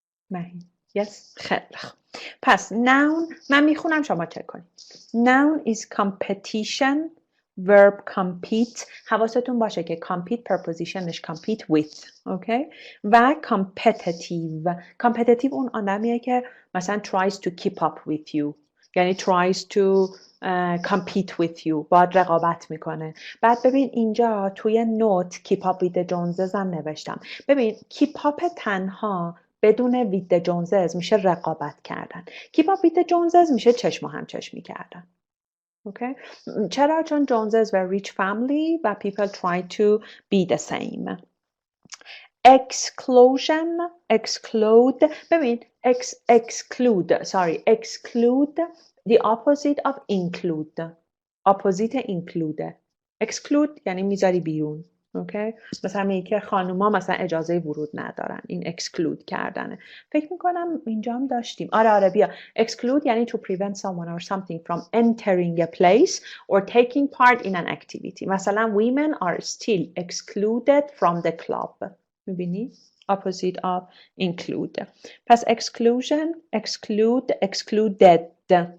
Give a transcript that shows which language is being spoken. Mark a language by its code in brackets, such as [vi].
[fa] مهین. [en] Yes. [fa] خیلی خوب. پس noun من میخونم شما چک کنید. [en] Noun is competition. Verb compete. [fa] حواستون باشه که [en] compete prepositionش compete with. Okay? و competitive. Competitive [fa] اون آدمیه که مثلا [en] tries to keep up with you. [fa] یعنی [en] tries to compete with you. [fa] باید رقابت میکنه. بعد ببین اینجا توی نوت [en] keep up with the Joneses [fa] هم نوشتم. ببین keep up تنها بدون [en] with the Joneses [fa] میشه رقابت کردن. [en] keep up with the Joneses [fa] میشه چشم و همچشمی کردن. [en] Okay? [fa] چرا؟ چون [en] Joneses were rich family و people tried to be the same. Exclusion, exclude. [fa] ببین [en] exclude the opposite of include. opposite include. [fa] exclude یعنی میذاری بیرون. [en] Okay? [fa] مثلا میگه که خانوما مثلا اجازه ورود ندارن. این exclude کردنه. فکر میکنم اینجا هم داشتیم. آره بیا. [en] exclude یعنی to prevent someone or something from entering a place or taking part in an activity. [fa] مثلا [en] women are still excluded from the club. [fa] میبینی؟ [en] opposite of include. [fa] پس [en] exclusion, exclude, excluded.